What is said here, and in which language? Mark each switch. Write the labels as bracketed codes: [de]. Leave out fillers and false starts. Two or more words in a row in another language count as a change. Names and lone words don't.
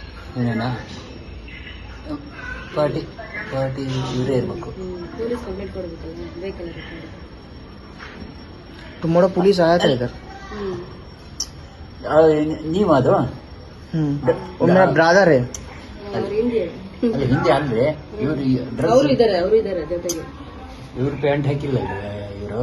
[kn] ಏನೇನಾ ಪಾರ್ಟಿ ಇವರೇ ಇರಬೇಕು. [en] police complaint [kn] ಕೊಡಬೇಕಲ್ಲ [en] vehicle repair. [hi] तुम्हारा पुलिस आया था इधर? [kn] ನೀವು ಅದು [hi] वो मेरा ब्रदर है. [kn] ಅವ್ರು ಇಂಡಿಯನ್. ಅಲ್ಲಿ ಹಿಂದೆ ಅಂದ್ರೆ ಇವರು ಅವರು ಇದ್ದಾರೆ ಜೊತೆಗೆ. ಇವ್ರು ಪ್ಯಾಂಟ್ ಹಾಕಿಲ್ಲ ಇವರು.